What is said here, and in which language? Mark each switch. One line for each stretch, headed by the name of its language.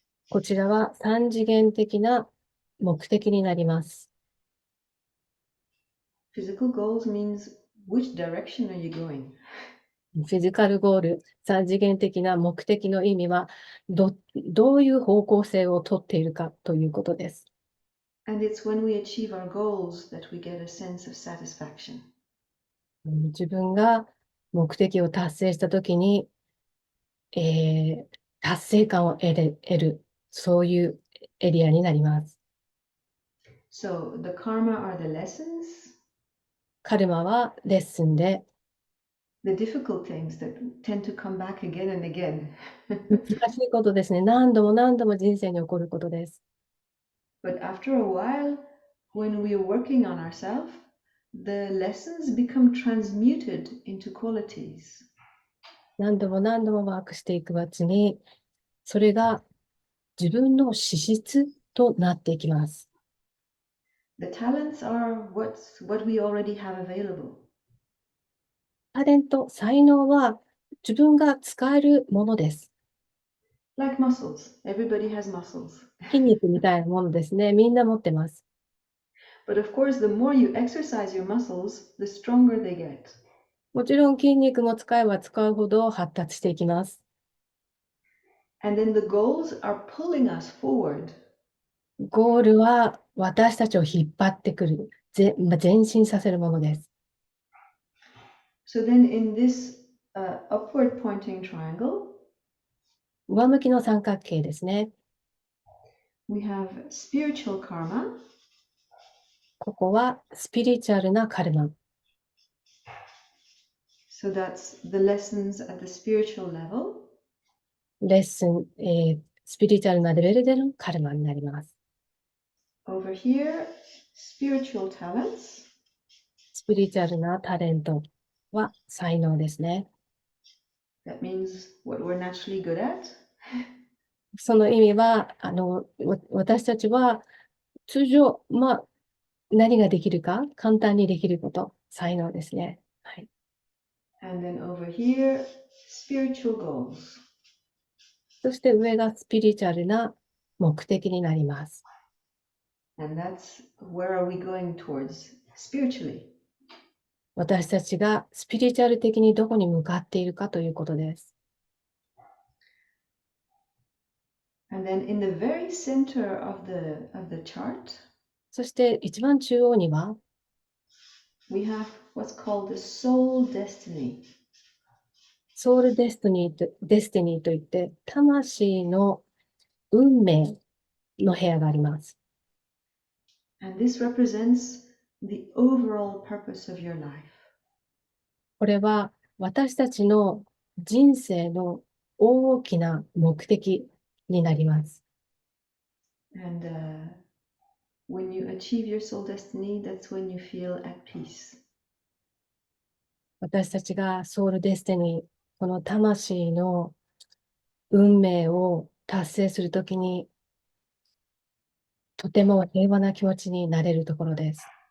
Japanese: こちらは三次元的な目的になります。
English: Physical goals means which direction are you going?
Japanese: フィジカルゴール、三次元的な目的の意味はどういう方向性をとっているかということです。
English: And it's when we achieve our goals that we get a sense of satisfaction.
Japanese: 自分が目的を達成したときに、達成感を得る、そういうエリアになります。
English: So the karma are the lessons,
Japanese: カルマはレッスンで、
English: the difficult things that tend to come back again and again.
Japanese: 難しいことですね。何度も何度も人生に起こることです。
English: But after a while, when we are working on ourselves, the lessons become transmuted into qualities.
Japanese: 何度も何度もワークしていくうちに、それが自分の資質となっていきます。
English: The talents are what we already have available.
Japanese: タレント、才能は自分が使えるものです。
English: Like muscles, everybody has muscles.
Japanese: 筋肉みたいなものですね。みんな持ってます。
English: But of course, the more you exercise your muscles, the stronger they get.
Japanese: もちろん筋肉も使えば使うほど発達していきます。
English: And then the goals are pulling us forward.
Japanese: ゴールは私たちを引っ張ってくる、前進させるものです。
English: So then in this upward pointing triangle,
Japanese: 上向きの三角形ですね。
English: we have spiritual karma,
Japanese: ここはスピリチュアルなカルマ。
English: so that's the lessons at the spiritual level.
Japanese: レッスン、スピリチュアルなレベルでのカルマになります。
English: Over here, spiritual talents,
Japanese: スピリチュアルなタレントは才能ですね。
English: that means what we're naturally good at.
Japanese: その意味は、私たちは通常、何ができるか、簡単にできること、才能ですね。はい。
English: And then over here, spiritual goals.
Japanese: そして上がスピリチュアルな目的になります。
English: And that's where are we going towards spiritually?
Japanese: 私たちがスピリチュアル的にどこに向かっているかということです。
English: And then in the very center of the chart,
Japanese: そして一番中央には、
English: we have what's called the soul destiny.
Japanese: ソウルデスティニーといって、魂の運命の部屋があります。
English: And this represents the overall purpose of your life.
Japanese: これは私たちの人生の大きな目的になります。
English: And when you achieve your soul destiny, that's when you feel at peace.
Japanese: 私たちがソウルデスティニー、この魂の運命を達成するときに、とても平和な気持ちになれるところです。